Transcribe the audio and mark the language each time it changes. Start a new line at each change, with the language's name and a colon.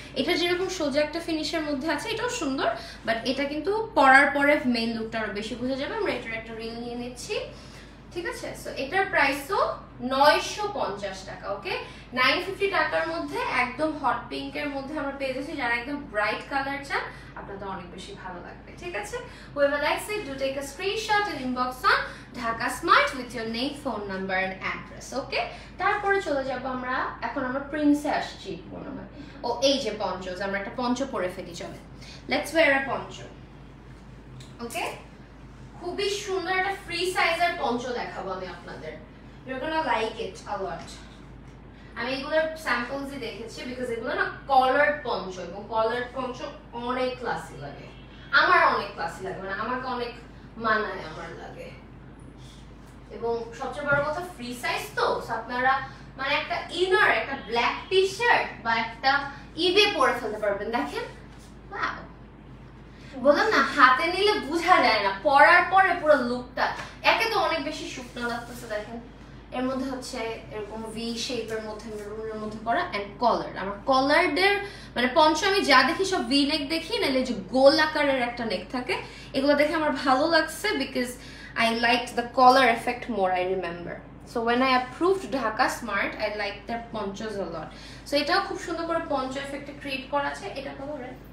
Bangla: এটা যেরকম সোজা একটা ফিনিশের মধ্যে আছে, এটাও সুন্দর, বাট এটা কিন্তু পরার পরে মেইন লুকটা আরো বেশি বোঝা যাবে। আমরা এটার একটা রিল নিয়ে নিচ্ছি, ঠিক আছে? সো এটার প্রাইসও 950 টাকা, ওকে? 950 টাকার মধ্যে একদম হট পিঙ্কের মধ্যে আমরা পেয়ে যাচ্ছি। যারা একদম ব্রাইট কালার চান আপনাদের অনেক বেশি ভালো লাগবে, ঠিক আছে?
English: whoever likes it do take a screenshot and inbox on Dhaka Smart with your name, phone number and address, okay?
Bangla: তারপরে চলে যাব আমরা, এখন আমরা প্রিন্সে আসছি মনে হয়। ও এই যে পঞ্চজ, আমরা একটা পঞ্চ পরে ফেলি, চলে
English: let's wear a punch,
Bangla: ওকে? খুবই সুন্দর একটা ফ্রি সাইজের পঞ্চ দেখাবো আমি আপনাদের,
English: you're gonna like it a lot.
Bangla: আমি এগুলোর স্যাম্পলসই দেখেছি, বিকজ এগুলো না কলার্ড পঞ্চ, এবং কলার্ড পঞ্চ অনেক ক্লাসি লাগে, আমার অনেক ক্লাসি লাগে, মানে আমাকে অনেক মানায়, আমার লাগে। এবং সবচেয়ে বড় কথা ফ্রি সাইজ তো, আপনারা মানে একটা ইনার, একটা ব্ল্যাক টি শার্ট বা একটা ইভে পরে ফেলতে পারবেন। দেখেন, ওয়াও, বললাম না হাতে নিলে বোঝা যায় না, পরার পরে পুরো লুকটা একে তো অনেক বেশি শুকনো লাগতেছে। দেখেন এর মধ্যে হচ্ছে এরকম ভি শেপের মধ্যে মেরুনের মধ্যে করা, এন্ড কলার। আমার কলারদের মানে পঞ্চ আমি যা দেখি সব ভি নেক দেখি, নাহলে যে গোল আকারের একটা নেক থাকে, এগুলো দেখে আমার ভালো লাগছে, because
English: I liked the collar effect more, I remember. So when I approved Dhaka Smart, I liked their ponchos a lot.
Bangla: So এটাও খুব সুন্দর করে poncho effect ক্রিয়েট করা আছে। এটা কত রে?